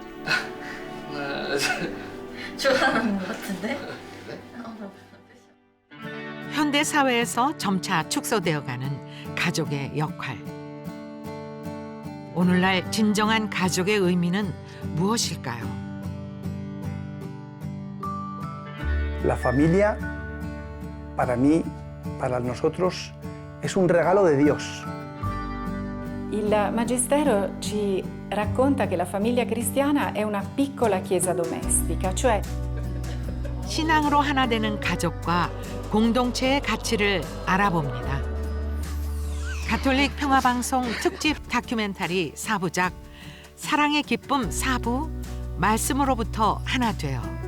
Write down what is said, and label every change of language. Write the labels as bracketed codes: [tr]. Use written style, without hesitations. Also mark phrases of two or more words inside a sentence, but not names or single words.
[ko] 좋아하는 것 같은데? 현대 사회에서 점차 축소되어가는 가족의 역할. 오늘날 진정한 가족의 의미는 무엇일까요? [es] La familia, para mí, para nosotros, es un regalo de Dios. [it] Il Magistero ci racconta che la famiglia cristiana è una piccola chiesa domestica, cioè [ko] 신앙으로 하나 되는 가족과 공동체의 가치를 알아봅니다. 가톨릭 평화방송 특집 다큐멘터리 4부작 사랑의 기쁨 4부 말씀으로부터 하나 되어.